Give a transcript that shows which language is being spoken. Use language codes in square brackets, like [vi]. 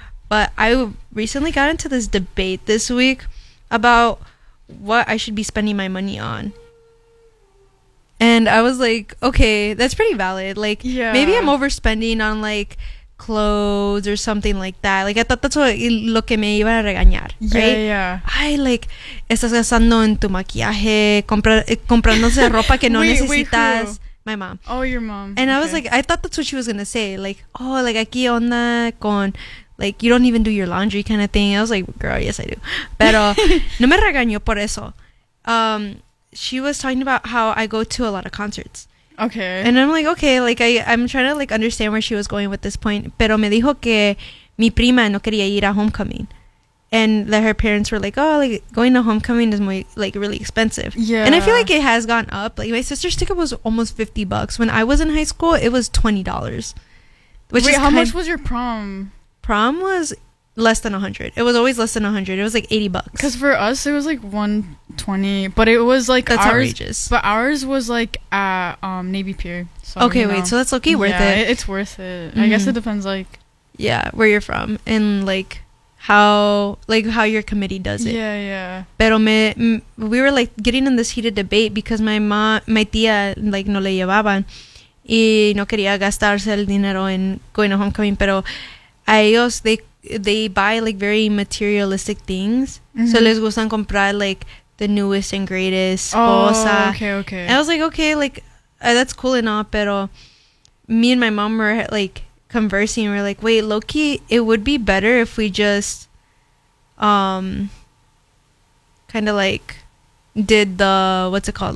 [en] But I recently got into this debate this week about what I should be spending my money on. And I was like, okay, that's pretty valid. Like, yeah, maybe I'm overspending on, like, clothes or something like that. Like, I thought that's what [es] lo que me iba a regañar, [en] right? Yeah, yeah. [es] Ay, like, estás gastando en tu maquillaje, comprándose ropa que no necesitas. [en] My mom. Oh, your mom. And okay. I was like, I thought that's what she was going to say. Like, oh, like, [es] aquí onda con, [en] like, you don't even do your laundry kind of thing. I was like, girl, yes, I do. [es] Pero no me regañó por eso. [en] She was talking about how I go to a lot of concerts. Okay. And I'm like, okay, like, I'm trying to, like, understand where she was going with this point. [es] Pero me dijo que mi prima no quería ir a homecoming. [en] And that her parents were like, oh, like, going to homecoming is, muy, like, really expensive. Yeah. And I feel like it has gone up. Like, my sister's ticket was almost $50. When I was in high school, it was $20. Which Wait, is how much was your prom? Prom was less than 100. It was always less than 100. It was like $80. Because for us, it was like 120. But it was like that's ours. Outrageous. But ours was like at Navy Pier. So okay, wait. Know. So that's low-key worth yeah, it. Yeah, it's worth it. Mm-hmm. I guess it depends like... Yeah, where you're from. And like how your committee does it. Yeah, yeah. Pero we were like getting in this heated debate because my tía like [es] no le llevaban. Y no quería gastarse el dinero en [en] going to homecoming. [es] Pero a ellos, [en] they buy like very materialistic things. Mm-hmm. So [es] les gustan comprar [en] like the newest and greatest cosa. Oh, okay. And I was like, okay, like that's cool and all, pero me and my mom were like conversing. We're like, wait, low-key, it would be better if we just kind of like did the, what's it called?